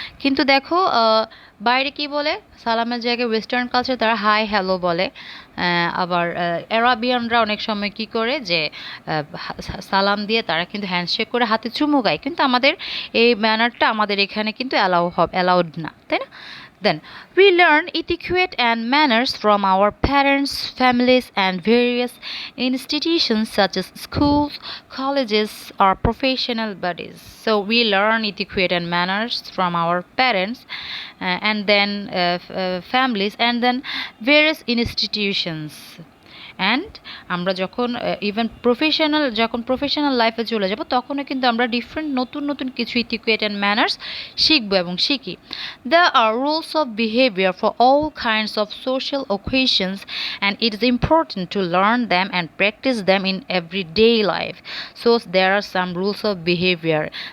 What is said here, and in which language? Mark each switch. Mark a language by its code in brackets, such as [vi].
[bn] কিন্তু দেখো বাইরে কি বলে, সালামের জায়গায় ওয়েস্টার্ন কালচার তারা হাই হ্যালো বলে। আবার অ্যারাবিয়ানরা অনেক সময় কি করে যে সালাম দিয়ে তারা কিন্তু হ্যান্ডশেক করে হাতে চুমু গায়, কিন্তু আমাদের এই ম্যানারটা আমাদের এখানে কিন্তু অ্যালাউড না, তাই না? [en] Then we learn etiquette and manners from our parents, families, and various institutions such as schools, colleges, or professional bodies. So we learn etiquette and manners from our parents, and then families, and then various institutions. [bn] And আমরা যখন even professional লাইফে চলে যাব তখনও কিন্তু আমরা different নতুন নতুন কিছু ইটিকুয়েট অ্যান্ড ম্যানার্স শিখবো এবং শিখি। [en] There are rules of behavior for all kinds of social occasions, and it is important to learn them and practice them in everyday life. So there are some rules of behavior.